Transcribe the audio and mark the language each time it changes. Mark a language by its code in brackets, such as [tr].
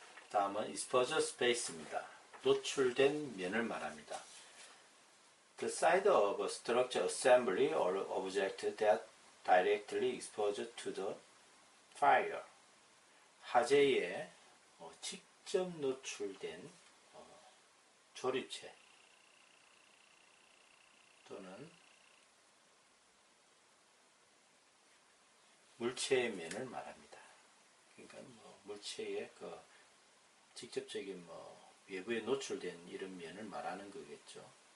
[ko] 다음은 exposure space입니다. 노출된 면을 말합니다. [en] The side of a structure assembly or object that directly exposed to the fire. [ko] 화재에 직접 노출된 조립체 또는 물체의 면을 말합니다. 그러니까 물체의 직접적인 외부에 노출된 이런 면을 말하는 거겠죠.